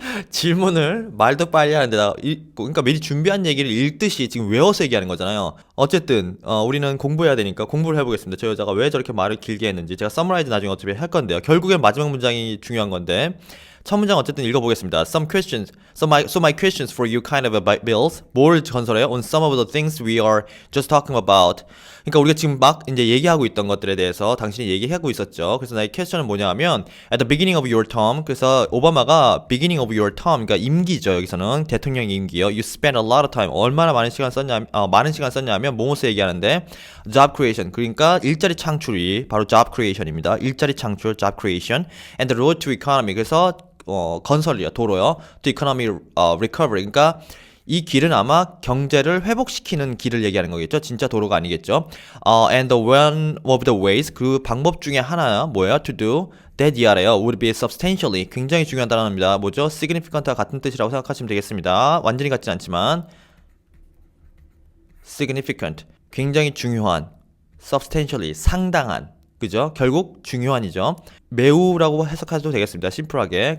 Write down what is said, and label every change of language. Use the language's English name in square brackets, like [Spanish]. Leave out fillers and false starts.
[Korean] 질문을 말도 빨리 하는데 그러니까 미리 준비한 얘기를 읽듯이 지금 외워서 얘기하는 거잖아요. 어쨌든 우리는 공부해야 되니까 공부를 해보겠습니다. 저 여자가 왜 저렇게 말을 길게 했는지 제가 서머라이즈 나중에 어차피 할 건데요. 결국엔 마지막 문장이 중요한 건데 첫 문장 어쨌든 읽어보겠습니다. [English] So my questions for you kind of builds [Korean] 뭘 건설해요? [English] On some of the things we are just talking about. [Korean] 그러니까 우리가 지금 막 이제 얘기하고 있던 것들에 대해서 당신이 얘기하고 있었죠. 그래서 나의 퀘스천은 뭐냐면 [English] at the beginning of your term. [Korean] 그래서 오바마가 [English] beginning of your term, [Korean] 그러니까 임기죠. 여기서는 대통령 임기요. [English] You spent a lot of time. [Korean] 얼마나 많은 시간 썼냐면 뭐뭐서 얘기하는데 job creation. 그러니까 일자리 창출이 바로 job creation입니다. 일자리 창출, [English] job creation, and the road to economy. [Korean] 그래서 건설이요, 도로요. [English] To economic recovery. [Korean] 그러니까 이 길은 아마 경제를 회복시키는 길을 얘기하는 거겠죠. 진짜 도로가 아니겠죠. [English] And the one of the ways, [Korean] 그 방법 중에 하나 뭐예요? [English] To do that [Korean] 이하래요. [English] Would be substantially, [Korean] 굉장히 중요한 단어입니다. 뭐죠? significant와 같은 뜻이라고 생각하시면 되겠습니다. 완전히 같진 않지만 significant, 굉장히 중요한, substantially, 상당한, 그죠? 결국 중요한이죠. 매우라고 해석해도 되겠습니다. 심플하게.